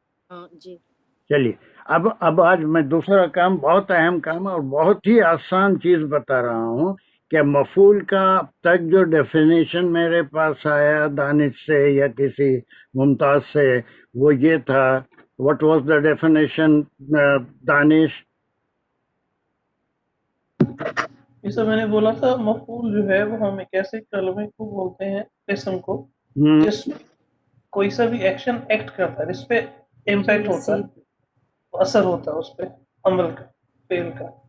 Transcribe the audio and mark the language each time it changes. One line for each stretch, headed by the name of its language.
Hindi: जी। चलिए, अब आज मैं दूसरा काम, बहुत अहम काम और बहुत ही आसान चीज बता रहा हूँ कि मफूल का अब तक जो डेफिनेशन मेरे पास आया दानिश से या किसी मुमताज से, वो ये था।
English: What was the definition Danish?
Hindi: जैसा मैंने बोला था, मफूल जो है वो हम एक ऐसे कलमे को बोलते हैं, इसम को, जिसमें कोई सा भी एक्शन एक्ट करता है, जिस पे इम्पैक्ट होता है, असर होता है उस पे, अमल का, फेल का।